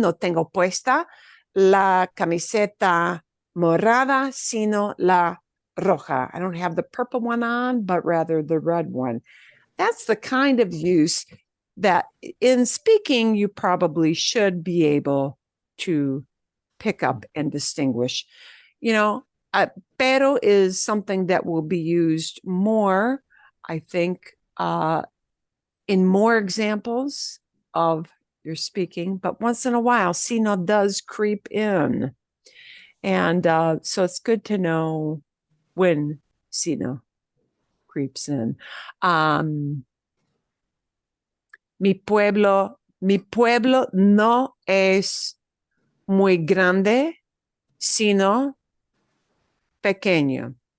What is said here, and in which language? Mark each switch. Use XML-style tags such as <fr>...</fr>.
<es>No tengo puesta la camiseta morada, sino la roja.</es> <en>I don't have the purple one on, but rather the red one. That's the kind of use that in speaking, you probably should be able to pick up and distinguish. You know, pero is something that will be used more, I think, in more examples of your speaking, but once in a while, sino does creep in. And so it's good to know when sino creeps in.</en> <es>Mi pueblo no es muy grande, sino pequeño.</es>